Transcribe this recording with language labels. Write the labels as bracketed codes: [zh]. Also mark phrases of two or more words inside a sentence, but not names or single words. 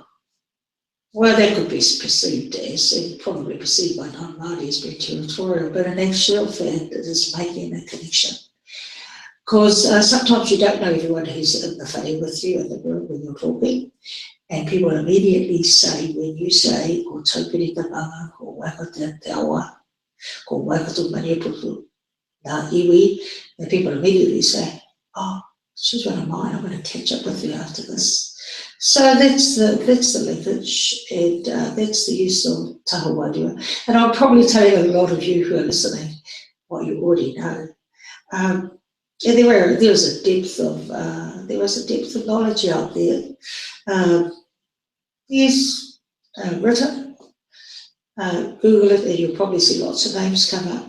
[en] Well, that could be perceived as, and probably perceived by non-Māori as being territorial, but in actual fact, it is making a connection. Because sometimes you don't know everyone who's in the whare with you in the room when you're talking, and people immediately say, when you say, [mi] ko taupiri te manga, ko wakata te awa, ko wakata maniaputu, nā iwi, [en] and people immediately say, oh, she's one of mine, I'm going to catch up with you after this. So that's the linkage, and that's the use of [mi] taha wairua. [en] And I'll probably tell you a lot of you who are listening what you already know. And there was a depth of knowledge out there. Yes, written. Google it, and you'll probably see lots of names come up.